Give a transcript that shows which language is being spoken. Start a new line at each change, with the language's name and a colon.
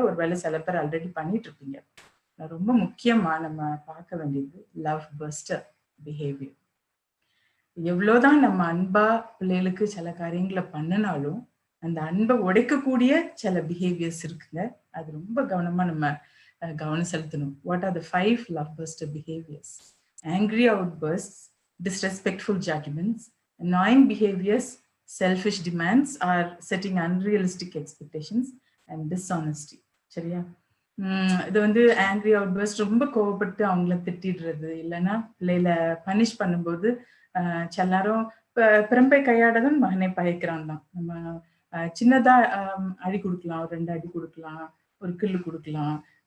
Tamil: ஒருவேளை சில பேர் ஆல்ரெடி பண்ணிட்டு இருப்பீங்க. ரொம்ப முக்கியமா நம்ம பார்க்க வேண்டியது லவ் பஸ்டர் பிஹேவியர். எவ்வளவுதான் நம்ம அன்பா பிள்ளைகளுக்கு சில காரியங்களை பண்ணினாலும் அந்த அன்பை உடைக்கக்கூடிய சில பிஹேவியர்ஸ் இருக்குங்க. அது ரொம்ப கவனமா நம்ம கவனம் செலுத்தணும்.
English: What are the 5 love buster behaviours? Angry outbursts, disrespectful judgments, annoying behaviors, selfish demands, or setting unrealistic expectations, and dishonesty.
Tamil: சரியா? இது வந்து ஆங்கிரி அவுட்பர்ஸ்ட் ரொம்ப கோவப்பட்டு அவங்கள திட்டிடுறது, இல்லைன்னா பிள்ளையில பனிஷ் பண்ணும்போது சில நேரம் பிறம்பை கையாடதான் மகனை பயக்கிறான் தான். நம்ம சின்னதா அடி கொடுக்கலாம், ஒரு 2 அடி கொடுக்கலாம், ஒரு கிள்ளு கொடுக்கலாம்.